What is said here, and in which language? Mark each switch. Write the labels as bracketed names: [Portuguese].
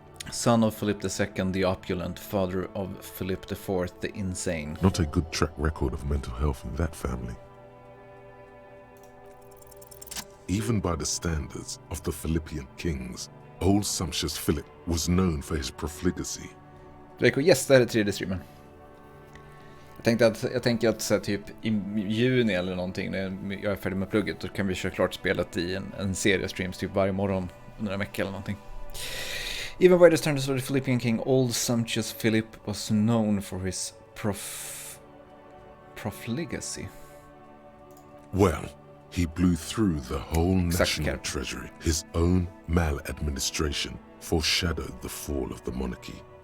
[English] Son of Philip II, the opulent, father of Philip IV, the insane." Not a good track record of mental health in that family. Even by the standards of the Philippian kings, old sumptuous Philip was known for his profligacy. [Swedish] Draco, yes, det här är tredje streamen. Jag tänker att så här, typ i juni eller någonting, när jag är färdig med plugget, då kan vi köra klart spelet i en serie streams typ varje morgon under en vecka eller någonting. [English] Even by the standards of the Philippian king, old sumptuous Philip was known for his profligacy. Well, he blew through the whole national treasury. His own maladministration foreshadowed the fall of the monarchy.